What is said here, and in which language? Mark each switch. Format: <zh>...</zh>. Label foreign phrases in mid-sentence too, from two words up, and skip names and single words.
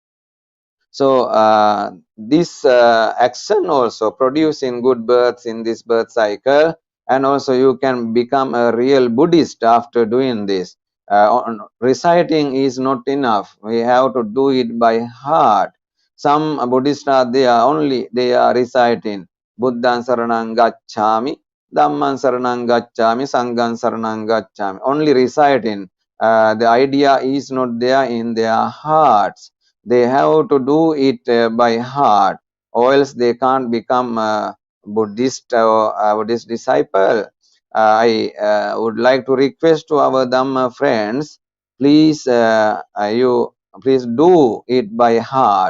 <en>So this action also producing good births in this birth cycle, and also you can become a real Buddhist after doing this. Reciting is not enough. We have to do it by heart. Some Buddhists are they are reciting</en> <pi>Buddhan Saranang Gacchami, Dhamman Saranang Gacchami, Sanghan Saranang Gacchami.</pi> <en>Only reciting. The idea is not there in their hearts. They have to do it by heart, or else they can't become a Buddhist or a Buddhist disciple. I would like to request to our Dhamma friends, please please do it by heart.</en>